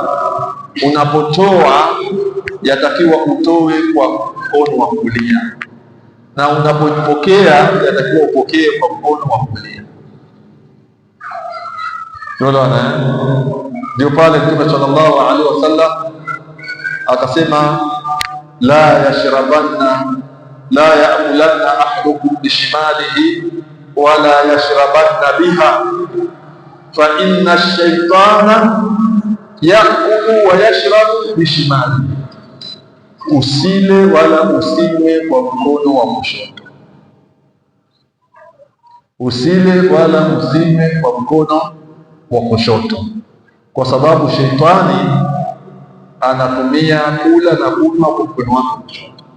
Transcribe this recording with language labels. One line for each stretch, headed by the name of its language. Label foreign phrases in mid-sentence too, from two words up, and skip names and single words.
Swahili: Unapotoa yatakiwa utoe kwa mkono wa kulia, na unapopokea yatakiwa upokee kwa mkono wa kulia. Ndio pale Mtume
Arabic: صلى الله عليه وسلم akasema, لا يأكلن أحدكم بشماله ولا يشربن بها فإن الشيطان يأكل ويشرب بشماله,
Swahili: usile wala usinywe kwa mkono wa kushoto, usile wala usinywe kwa mkono wa kushoto, kwa sababu sheitani anatumia kula na kunywa kwa mkono wake wa kushoto.